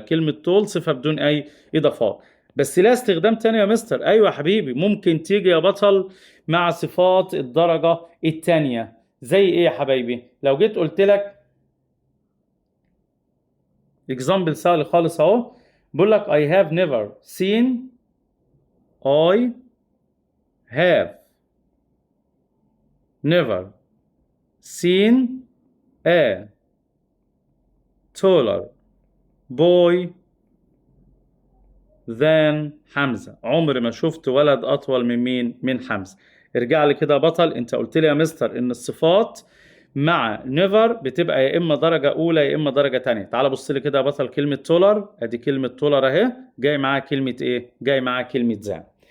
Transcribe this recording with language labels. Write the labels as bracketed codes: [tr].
[ar] كلمة تول صفة بدون أي إضافات. بس لها استخدام تاني يا مستر. أيوة يا حبيبي ممكن تيجي يا بطل مع صفات الدرجة التانية. زي إيه يا حبايبي؟ لو جيت قلت لك اكزامبل سهل خالص أهو. بقول لك [en] I have never seen I have never seen a taller boy than حمزة. [ar] عمري ما شفت ولد أطول من مين؟ من حمزة. ارجع لي كده يا بطل، انت قلت لي يا مستر ان الصفات مع never بتبقى يا اما درجة اولى يا اما درجة تانية. تعال بص لي كده يا بطل، كلمة taller ادي كلمة taller اهي جاي معاها كلمة ايه؟ جاي معاها كلمة than.